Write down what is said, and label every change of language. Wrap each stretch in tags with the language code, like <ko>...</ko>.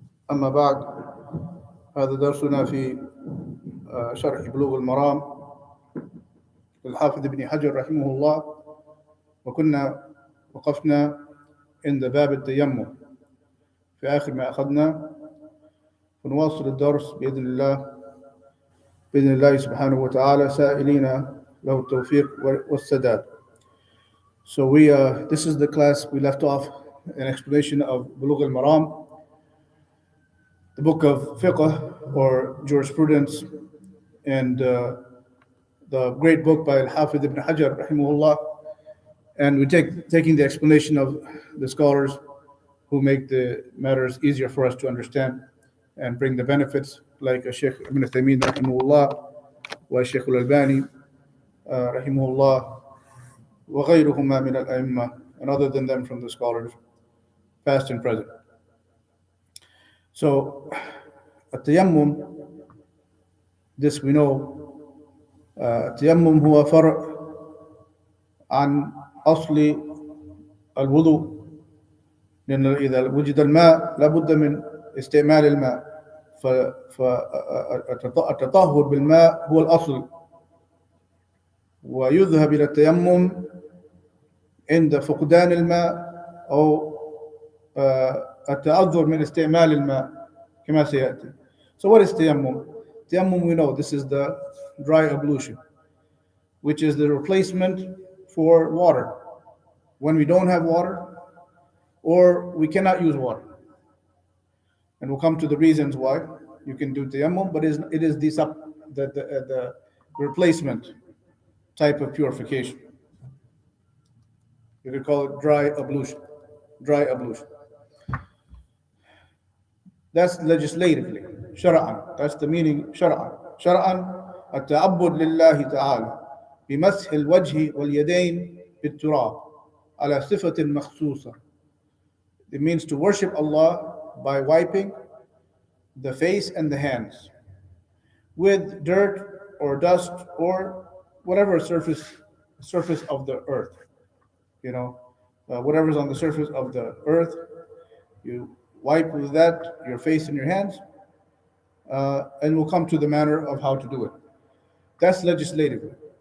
<ar>أما بعد، هذا درسنا في شرح بلوغ المرام للحافظ ابن حجر رحمه الله، وكنا وقفنا عند باب التيمم في آخر ما أخذنا، ونواصل الدرس بإذن الله سبحانه وتعالى سائلين له التوفيق والسداد.</ar> <en>So this is the class we left off, an explanation of Bulugh al-Maram, the book of fiqh or jurisprudence, and the great book by Al-Hafidh ibn Hajar rahimahullah. And we taking the explanation of the scholars who make the matters easier for us to understand and bring the benefits, like Sheikh Ibn Taymiyyah rahimahullah wa Sheikh Al-Albani rahimahullah wa ghayruhuma min al-a'imma, and other than them from the scholars, past and present.</en> <ar>So, التيمم, this we know, التيمم هو فرع عن أصل الوضوء، لأن إذا وجد الماء لابد من استعمال الماء، فالتطهر بالماء هو الأصل، ويذهب إلى التيمم عند فقدان الماء أو التعذر من استعمال الماء كما سيأتي.</ar> <en>So what is tayammum? Tayammum, we know this is the dry ablution, which is the replacement for water when we don't have water or we cannot use water. And we'll come to the reasons why you can do tayammum, but it is the replacement type of purification. You could call it dry ablution. Dry ablution. That's legislatively, shar'an. That's the meaning, shar'an.</en> <ar>Shar'an, التعبد لله تعالى بمسح الوجه واليدين بالتراب على صفة مخصوصة.</ar> <en>It means to worship Allah by wiping the face and the hands with dirt or dust or whatever surface of the earth. Whatever's on the surface of the earth, you wipe with that your face and your hands, and we'll come to the manner of how to do it. That's legislatively.</en>